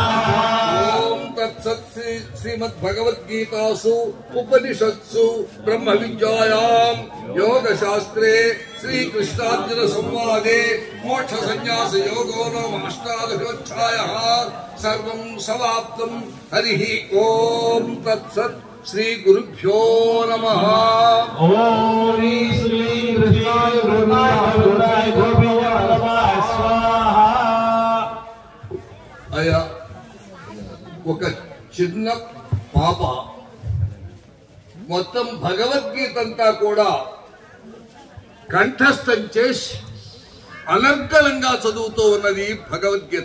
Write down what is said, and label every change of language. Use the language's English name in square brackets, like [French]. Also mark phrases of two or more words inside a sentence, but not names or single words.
[Sanskrit] ओम तत्सत् श्रीमद्भगवद्गीतासु उपनिषत्सु ब्रह्म विद्यायां योगशास्त्रे श्रीकृष्णार्जुन संवादे मोक्ष संन्यास योगो नाम अष्टादशोऽध्यायः सर्वं समाप्तं हरिः ओम तत्सत् श्री गुरुभ्यो नमः ॐ श्रीं कृष्णाय गोविन्दाय गोविन्दवल्लभाय स्वाहा [Telugu] అయ్యా ఒక చిన్న పాప మొత్తం భగవద్గీత అంతా కూడా కంఠస్థం చేసి అనర్గళంగా చదువుతూ ఉన్నది భగవద్గీత.